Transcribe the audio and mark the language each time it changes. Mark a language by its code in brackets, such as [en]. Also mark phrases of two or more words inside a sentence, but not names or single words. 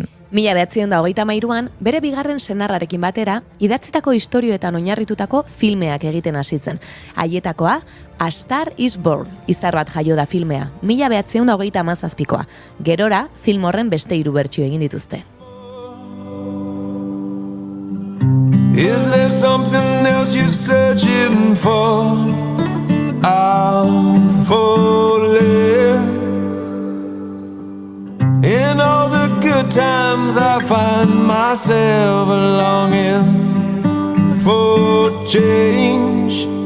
[eu] 1933an, bere bigarren senarrarekin batera, idatzitako istorioetan oinarritutako filmeak egiten hasi zen. Haietakoa, A Star is Born, izar bat jaio da filmea, 1937koa. Gerora, film horren beste 3 bertsio egin dituzte. [en] Is there something else you're searching for? I'm falling. In all the good times I find myself longing for change.